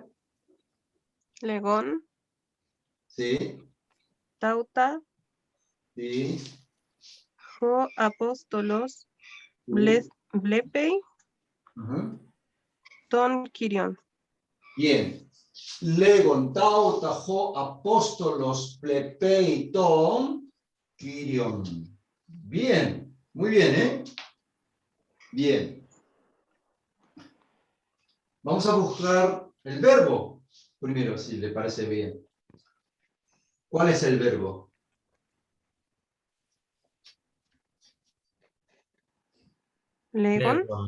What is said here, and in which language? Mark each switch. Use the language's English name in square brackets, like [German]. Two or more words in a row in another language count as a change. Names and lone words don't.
[Spanish] Legón, Sí, tauta, sí, [Greek] ὁ ἀπόστολος, [Spanish] sí. blepei, Ajá. [Greek] τὸν κύριον. [Spanish] Bien. [Greek] λέγων, ταῦτα, ὁ, ἀπόστολος, βλέπει, τὸν, κύριον. [Spanish] Bien, muy bien, ¿eh? Bien. Vamos a buscar el verbo primero, si le parece bien. ¿Cuál es el verbo? Legon,